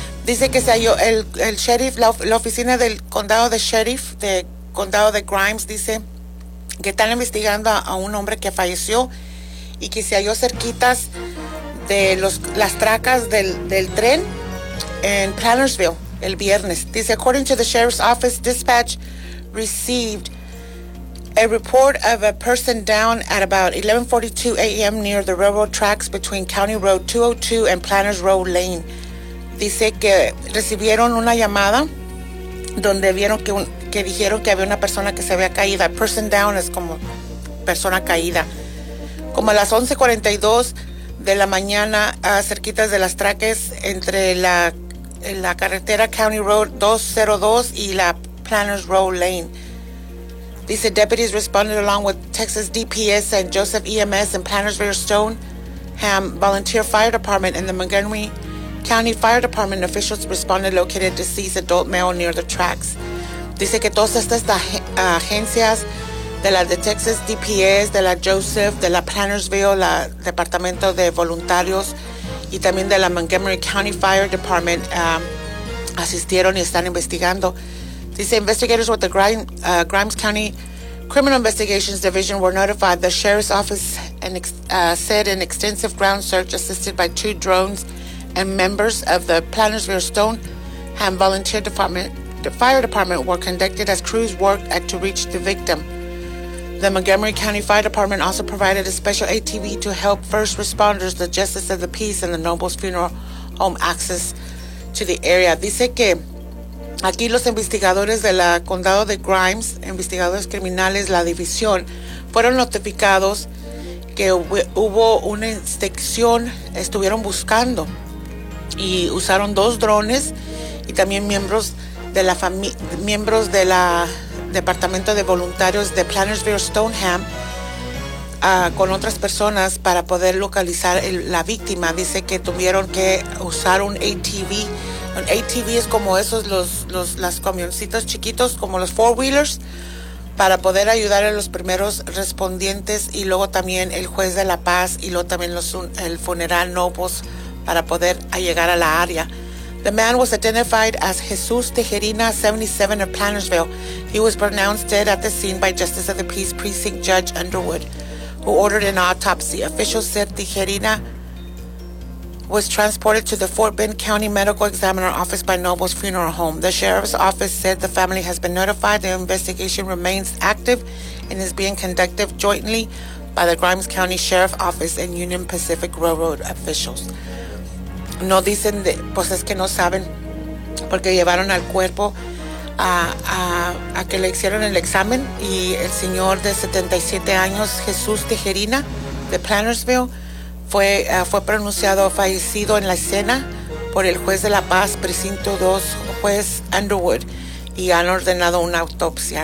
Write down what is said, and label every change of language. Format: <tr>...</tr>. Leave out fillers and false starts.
<es>Dice que se halló el sheriff, la oficina del condado de sheriff, de condado de Grimes, dice que están investigando a un hombre que falleció y que se halló cerquitas de las tracas del tren en Plantersville. El viernes, dice,</es> <en>according to the sheriff's office, dispatch received a report of a person down at about 11:42 a.m. near the railroad tracks between County Road 202 and Planners Road Lane.</en> <es>Dice que recibieron una llamada donde vieron que dijeron que había una persona que se había caído.</es> <en>A person down</en> <es>es como persona caída. Como a las 11:42 de la mañana, cerquitas de las tracas entre la carretera County Road 202 y la Planners Road Lane.</es> <en>Dice, deputies responded along with Texas DPS and Joseph EMS and Plantersville Stoneham Volunteer Fire Department and the Montgomery County Fire Department. Officials responded located deceased adult male near the tracks.</en> <es>Dice que todas estas agencias de la de Texas DPS, de la Joseph, de la Plantersville, la Departamento de Voluntarios, y también de la Montgomery County Fire Department asistieron y están investigando.</es> <en>Dice, investigators with the Grimes County Criminal Investigations Division were notified. The Sheriff's Office said an extensive ground search assisted by two drones and members of the Plantersville Stoneham Volunteer Department, the Fire Department, were conducted as crews worked to reach the victim. The Montgomery County Fire Department also provided a special ATV to help first responders, the Justice of the Peace, and the Noble's Funeral Home access to the area.</en> <es>Dice que aquí los investigadores del condado de Grimes, investigadores criminales, la división, fueron notificados que hubo una inspección, estuvieron buscando y usaron dos drones y también miembros de la Departamento de Voluntarios de Plantersville Stoneham con otras personas para poder localizar la víctima. Dice que tuvieron que usar un ATV. Un ATV es como esos, las camioncitos chiquitos, como los four-wheelers, para poder ayudar a los primeros respondientes y luego también el juez de la paz y luego también el funeral Nobles para poder llegar a la área.</es> <en>The man was identified as Jesus Tejerina, 77, of Plantersville. He was pronounced dead at the scene by Justice of the Peace Precinct Judge Underwood, who ordered an autopsy. Officials said Tejerina was transported to the Fort Bend County Medical Examiner Office by Noble's Funeral Home. The Sheriff's Office said the family has been notified. The investigation remains active and is being conducted jointly by the Grimes County Sheriff's Office and Union Pacific Railroad officials.</en> <es>No dicen, pues es que no saben, porque llevaron al cuerpo a que le hicieron el examen y el señor de 77 años, Jesús Tejerina, de Plantersville, fue pronunciado fallecido en la escena por el juez de la paz, precinto 2, juez Underwood, y han ordenado una autopsia.</es>